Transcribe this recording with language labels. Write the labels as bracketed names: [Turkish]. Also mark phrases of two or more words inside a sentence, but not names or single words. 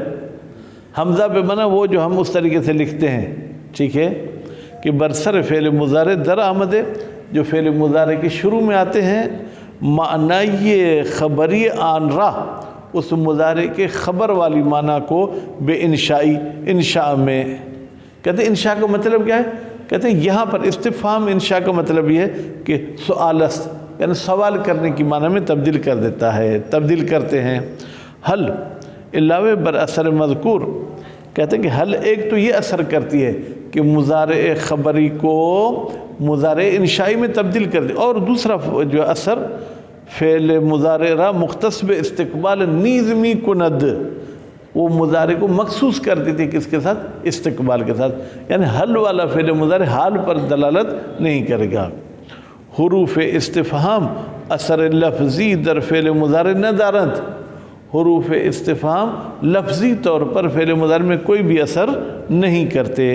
[Urdu] حمزہ پہ بنا وہ جو ہم اس طریقے سے لکھتے ہیں، ٹھیک ہے، کہ [Persian] برسر فعل مضارع در آمد [Urdu] ہے، جو فعل مضارع کے شروع میں آتے ہیں، [Persian] معنی خبری آن راہ، [Urdu] اس مضارع کے خبر والی معنی کو [Persian] بے انشائی، [Urdu] انشاء میں کہتے ہیں۔ انشاء کا مطلب کیا ہے، کہتے ہیں یہاں پر استفہام انشاء کا مطلب یہ ہے کہ [Persian] سؤال است، [Urdu] یعنی سوال کرنے کی معنی میں تبدیل کر دیتا ہے، تبدیل کرتے ہیں۔ [Persian] حل علاوہ بر اثر مذکور، [Urdu] کہتے ہیں کہ حل ایک تو یہ اثر کرتی ہے کہ مضارع خبری کو مضارع انشائی میں تبدیل کر دے، اور دوسرا جو اثر [Persian] فعل مضارع را مختص بے استقبال نیز می کند، [Urdu] وہ مضارع کو مخصوص کرتی تھی کس کے ساتھ؟ استقبال کے ساتھ، یعنی حل والا فعل مضارع حال پر دلالت نہیں کرے گا۔ [Persian] حروف استفہام اثر لفظی در فعل مضارع نہ دارند، [Urdu] حروف استفہام لفظی طور پر فعل مضارع میں کوئی بھی اثر نہیں کرتے۔